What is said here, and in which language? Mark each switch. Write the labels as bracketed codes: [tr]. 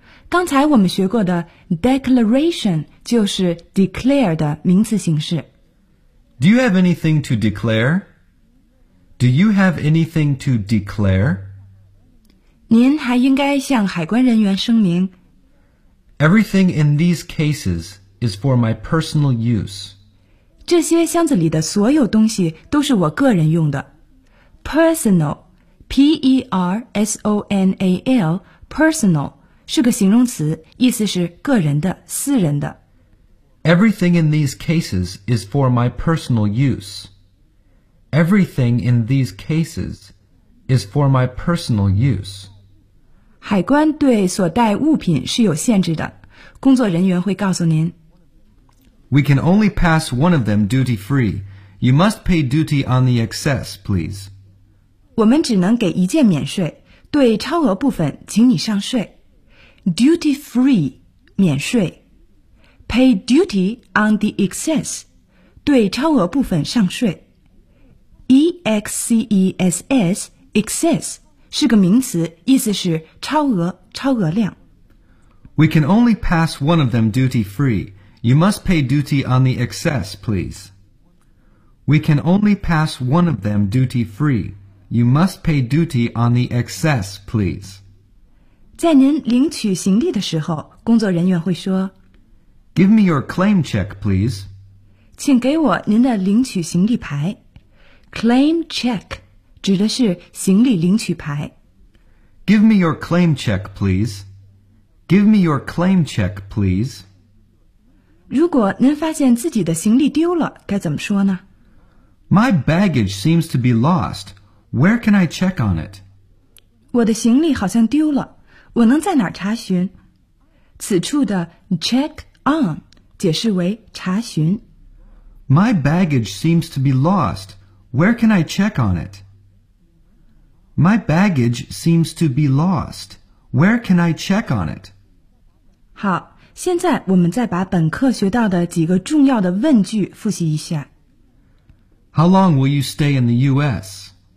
[zh] 刚才我们学过的 declaration 就是 declare 的名词形式。 [en] Do you have anything to declare? Do you have anything to declare? [zh] 您还应该向海关人员声明。 [en] Everything in these cases is for my personal use. [zh] 这些箱子里的所有东西都是我个人用的。 Personal, P-E-R-S-O-N-A-L, personal, 是个形容词，意思是个人的、私人的。 [en] Everything in these cases is for my personal use. Everything in these cases is for my personal use. [zh] 海关对所带物品是有限制的，工作人员会告诉您。 [en] We can only pass one of them duty free. You must pay duty on the excess, please. [zh] 我们只能给一件免税，对超额部分请你上税。 Duty free, 免税。 [en] Pay duty on the excess, [zh] 对超额部分上税。 Excess, excess, 是个名词，意思是超额、超额量。 [en] We can only pass one of them duty free. You must pay duty on the excess, please. We can only pass one of them duty free. You must pay duty on the excess, please. [zh] 在您领取行李的时候，工作人员会说 [en] Give me your claim check, please. [zh] 请给我您的领取行李牌。 Claim check 指的是行李领取牌。 [en] Give me your claim check, please. Give me your claim check, please. [zh] 如果您发现自己的行李丢了，该怎么说呢？ [en] My baggage seems to be lost. Where can I check on it? [zh] 我的行李好像丢了，我能在哪儿查询？此处的 check... on 解释为查询。 [en] My baggage seems to be lost. Where can I check on it? My baggage seems to be lost. Where can I check on it? [zh] 好，现在我们再把本课学到的几个重要的问句复习一下。 [en] How long will you stay in the U.S.?